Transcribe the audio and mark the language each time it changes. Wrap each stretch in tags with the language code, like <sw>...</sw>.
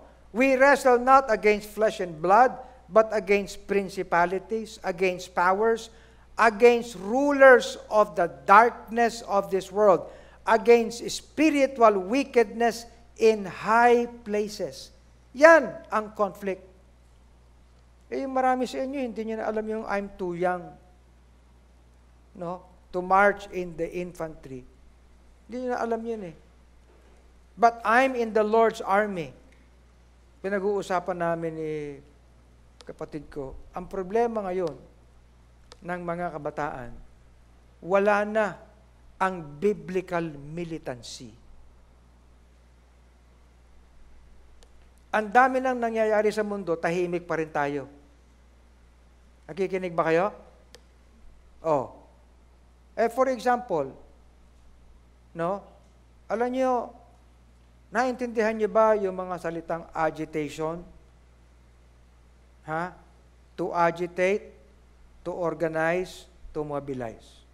<en>We wrestle not against flesh and blood, but against principalities, against powers, against rulers of the darkness of this world, against spiritual wickedness in high places.</en> <tl>Yan ang conflict. Yung marami sa inyo, hindi nyo na alam yung</tl> <en>I'm too young, no, to march in the infantry.</en> <tl>Hindi nyo na alam yun</tl> <en>But I'm in the Lord's army.</en> <tl>Pinag-uusapan namin ni kapatid ko, ang problema ngayon ng mga kabataan, wala na ang biblical militancy. Ang dami nang nangyayari sa mundo, tahimik pa rin tayo. Nakikinig ba kayo? Oh.</tl> <en>For example, no?</en> <tl>Alam niyo, naintindihan niyo ba yung mga salitang agitation? Ha?</tl> <en>To agitate, to organize, to mobilize.</en>